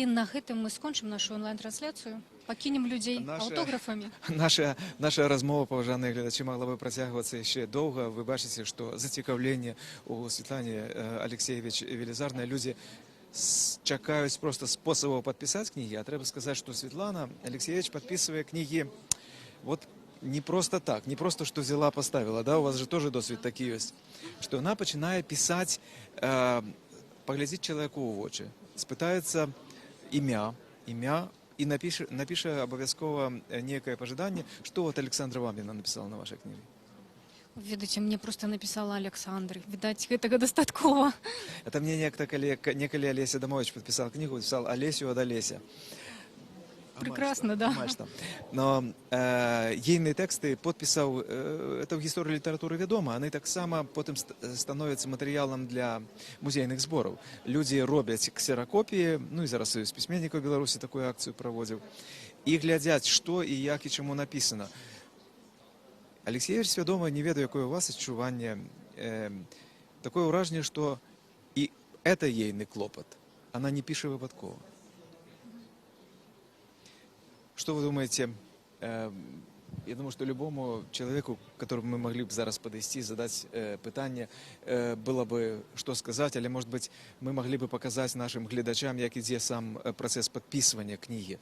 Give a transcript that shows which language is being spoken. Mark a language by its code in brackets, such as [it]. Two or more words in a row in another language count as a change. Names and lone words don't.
[be] На гэтым мы скончым нашу онлайн-трансляцыю. Пакінем людзей аўтографамі. Наша размова, паважаныя гледачы, могла бы працягвацца яшчэ доўга. Вы бачыце, што зацікаўленне у Светлане Алексеевич велізарнае. Людзі чакаюць просто спосабаў падпісаць кнігі. А трэба сказаць, што Светлана Алексеевич падпісвае кнігі вот [ru] не просто так, не просто, что взяла, поставила, да, [be] у вас же тоже досвід такі ёсць, што яна пачынае пісаць, паглядзіць чалавеку ў вочы, спытаецца імя, і напіша абавязкова некае пажаданне, што вот Александра Ваміна напісала на вашай кнізе. [ru] Ведаце, мне просто написала Александр. Видать, [be] гэтага дастаткова. [ru] Это мне некалі Олеся Адамович подписал книгу, писал Олесю от Олеся. Прекрасно, да. Но ейные тексты подписал, [be] это в гісторыі літаратуры вядома, яны таксама потым становяцца матэрыялам для музейных збораў. Людзі робяць ксеракопіі, ну і зараз Союз пісьменнікаў Беларусі такую акцыю праводзіў, і глядзяць, што і як і чаму напісана. Алексеевич свядома, не ведаю, якое у вас адчуванне, такое ўражанне, што і [ru] это ейны клопат, она [be] не піша выпадкова. [ru] Что вы думаете? Я думаю, что любому человеку, которому мы могли бы зараз подойти, задать питание, было бы что сказать, или, может быть, мы могли бы показать нашим [be] глядачам, як ідзе сам [ru] процесс подписывания книги.